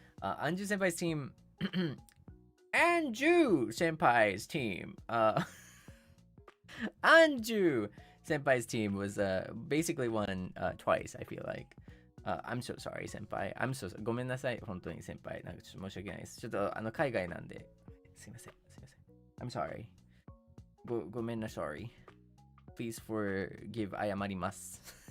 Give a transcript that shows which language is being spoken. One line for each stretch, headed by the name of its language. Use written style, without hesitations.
English: Anju Senpai's team, Anju Senpai's team, Anju Senpai's team was basically won twice, I feel like. I'm so sorry, 先輩. I'm so sorry.
Japanese: ごめんなさい、本当に先輩。なんかちょっと申し訳ないです。ちょっと海外なんで。すいません。
English: I'm sorry.
Japanese: ごめんなさい.
English: Please forgive
Japanese: 謝ります。